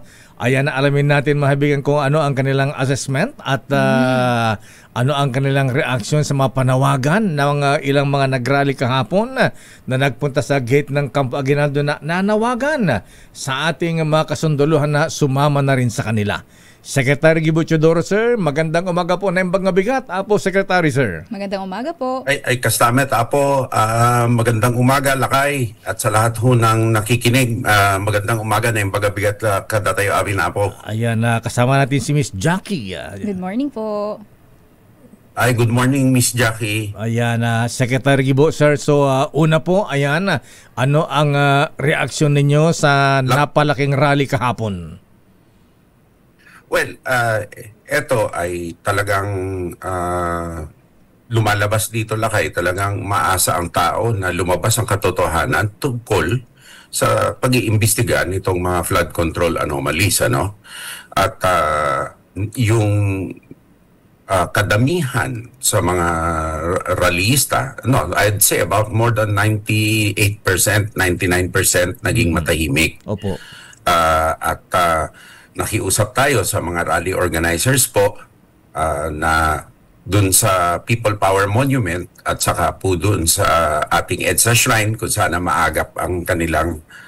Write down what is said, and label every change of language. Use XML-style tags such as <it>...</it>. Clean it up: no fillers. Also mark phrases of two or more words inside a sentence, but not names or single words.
<tl>Ayan, alamin natin mahibigan kung ano ang kanilang assessment at ano ang kanilang reaksyon sa mga panawagan ng ilang mga nagrally kahapon na nagpunta sa gate ng Campo Aguinaldo na nanawagan sa ating mga kasunduluhan na sumama na rin sa kanila. Secretary Gibo Teodoro, sir, magandang umaga po</tl> <ilo>na imbag nga bigat.</ilo> <tl>Apo, Secretary, sir. Magandang umaga po.</tl> <ilo>Ay kastamet,</ilo> <tl>Apo. Magandang umaga, Lakay. At sa lahat ho ng nakikinig, magandang umaga</tl> <ilo>na imbag nga bigat kada tayo amin,</ilo> <tl>Apo. Ayan, kasama natin si Miss Jackie.</tl> <en>Good morning po. Ay, good morning, Miss Jackie.</en> <tl>Ayan, Secretary Gibo, sir. So, una po, ayan, ano ang reaksyon ninyo sa napalaking rally kahapon? Well, eto ay talagang lumalabas dito, Lakay. Talagang maasa ang tao na lumabas ang katotohanan tungkol sa pag-iimbestiga nitong mga</tl> <en>flood control anomalies,</en> <tl>ano? At yung kadamihan sa mga rallyista,</tl> <en>no, I'd say about more than 98%, 99%</en> <tl>naging matahimik. Opo. At nakiusap tayo sa mga</tl> <en>rally organizers</en> <tl>po na dun sa People Power Monument at saka po dun sa ating EDSA Shrine kung sana maagap ang kanilang</tl>